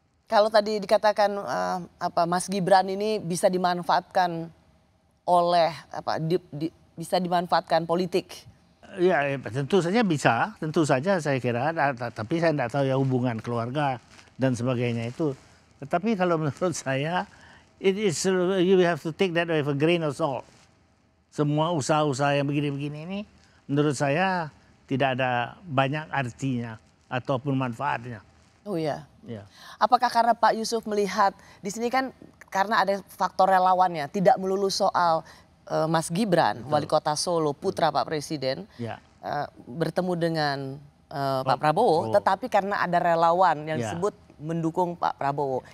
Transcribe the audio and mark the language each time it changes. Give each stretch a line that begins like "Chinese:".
Indonesian: Kalau tadi dikatakan Mas Gibran ini bisa dimanfaatkan oleh bisa dimanfaatkan politik. Ya, tentu saja bisa, tentu saja saya kira. Tapi saya tidak tahu ya hubungan keluarga dan sebagainya itu. Tetapi kalau menurut saya,
English: you have to take that with a grain of salt.
Indonesian: Semua usaha-usaha yang begini-begini ini, menurut saya tidak ada banyak artinya ataupun manfaatnya. Oh ya. Ya. Apakah karena Pak Yusuf melihat di sini kan karena ada faktor relawannya, tidak melulu soal Mas Gibran, wali kota Solo, putra Pak Presiden, bertemu dengan Pak Prabowo, tetapi karena ada relawan yang disebut mendukung Pak Prabowo.